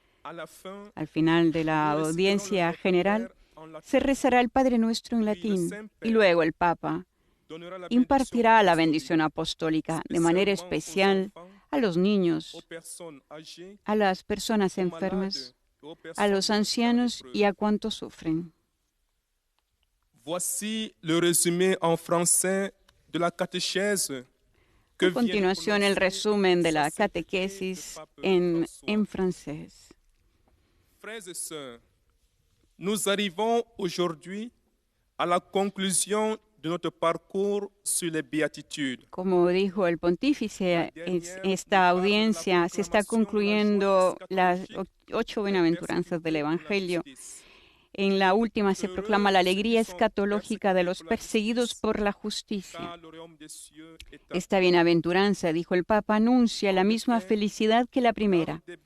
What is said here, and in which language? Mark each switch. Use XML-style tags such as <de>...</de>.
<es>Al final de la audiencia general se rezará el Padre Nuestro en latín y luego el Papa impartirá la bendición apostólica de manera especial a los niños, a las personas enfermas, a los ancianos y a cuantos sufren.</es> <fr>Voici le résumé en français de la catéchèse.</fr> <es>A continuación, el resumen de la catequesis en francés.</es> <fr>Frères et sœurs, nous arrivons aujourd'hui à la conclusion de notre parcours sur les béatitudes.</fr> <es>Como dijo el pontífice, esta audiencia se está concluyendo las 8 bienaventuranzas del Evangelio. En la última se proclama la alegría escatológica de los perseguidos por la justicia. Esta bienaventuranza, dijo el Papa, anuncia la misma felicidad que la primera.</es>